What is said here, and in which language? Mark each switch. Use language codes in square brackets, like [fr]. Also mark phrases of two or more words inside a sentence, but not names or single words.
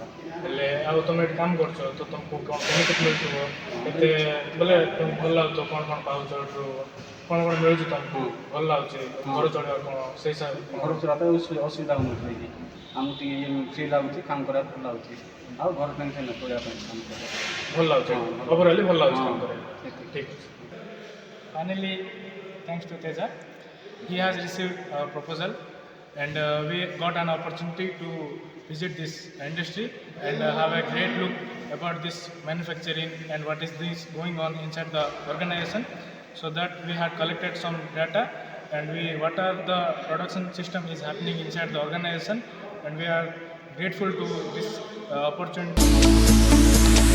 [or] ହେଲେ ଆଉ ତୁମେ ଏଠି କାମ କରୁଛ ତ ତୁମକୁ କ'ଣ ବେନିଫିଟ୍ ମିଳୁଥିବ, କେତେ ବୋଲେ ତୁମକୁ ଭଲ ଲାଗୁଥିବ, କ'ଣ କ'ଣ ପାଉଛ ଏଠୁ, କ'ଣ କ'ଣ ମିଳୁଛି ତୁମକୁ ଭଲ ଲାଗୁଛି, ଘର ଚଳିବା କ'ଣ ସେଇ ହିସାବରେ ଘର ଚଳିବା ପାଇଁ ଅସୁବିଧା ହେଉନଥିଲା ଏଠି। ଆମକୁ ଟିକେ ଫ୍ରି ଲାଗୁଛି, କାମ କରିବାକୁ ଭଲ ଲାଗୁଛି, ଆଉ ଘର ଟେନସନ୍ ନାହିଁ ଚଳିବା ପାଇଁ କାମ କରିବା। ଭଲ ଲାଗୁଛି, ହଁ, ଓଭରାଲି ଭଲ ଲାଗୁଛି କାମ ହଁ, କରିବା। ସେତିକି। ଠିକ୍ ଅଛି। [en] Finally, thanks to Teja, he has received our proposal and we got an opportunity to visit this industry and have a great look about this manufacturing and what is this going on inside the organization, so that we had collected some data and what are the production system is happening inside the organization, and we are grateful to this opportunity.